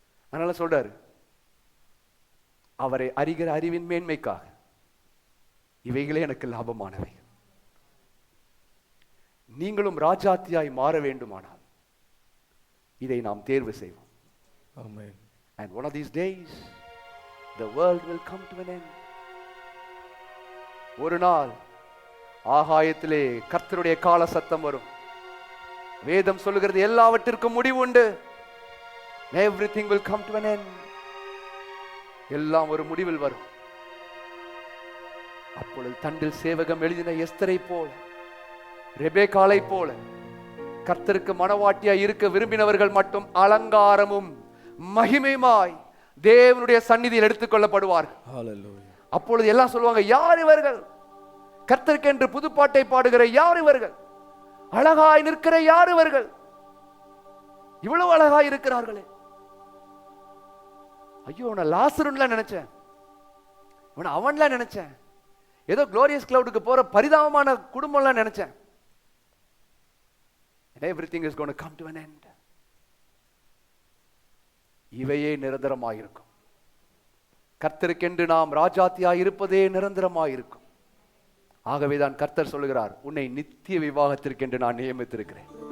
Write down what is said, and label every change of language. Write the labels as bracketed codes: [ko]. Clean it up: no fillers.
[ta] அதனால சொல்றாரு, அவரை அறிகிற அறிவின் மேன்மைக்காக இவைகளே எனக்கு லாபமானவை. நீங்களும் ராஜாத்தியாய் மாற வேண்டுமானால் இதை நாம் தேர்வு செய்வோம். [en] Amen. And one of these days the world will come to an end. [ta] ஒரு நாள் ஆகாயத்திலே கர்த்தருடைய கால சத்தம் வரும். வேதம் சொல்லுகிறது எல்லாவற்றிற்கும் முடிவு உண்டு. [en] Everything will come to an end. [ta] எல்லாம் ஒரு முடிவில் வரும். அப்பொழுது தண்டில் சேவகம் எழுதின எஸ்தரை போல, ரெபேக்காளை போல கர்த்தருக்கு மனவாட்டியா இருக்க விரும்பினவர்கள் மட்டும் அலங்காரமும் மகிமையுமாய் தேவனுடைய சந்நிதியில் எடுத்துக்கொள்ளப்படுவார்கள். அப்பொழுது எல்லாம் சொல்லுவாங்க, யார் இவர்கள்? கர்த்தருக்கென்று புதுப்பாட்டை பாடுகிற யார் இவர்கள்? அழகாய் நிற்கிற யார் இவர்கள்? இவ்வளவு அழகாய் இருக்கிறார்களே. ஐயோ, உன்னை லாசருன்ல நினைச்சேன், உன்னை அவன்ல நினைச்சேன், ஏதோ குளோரியஸ் கிளவுடுக்கு போற பரிதாபமான குடும்பம்லாம் நினைச்சேன். [en] And everything is going to come to an end. [ta] இவையே நிரந்தரமாயிருக்கும். கர்த்தருக்கென்று நாம் ராஜாத்தியாய் இருப்பதே நிரந்தரமாயிருக்கும். ஆகவேதான் கர்த்தர் சொல்லுகிறார், உன்னை நித்திய விவாகத்திற்கென்று நான் நியமித்திருக்கிறேன்.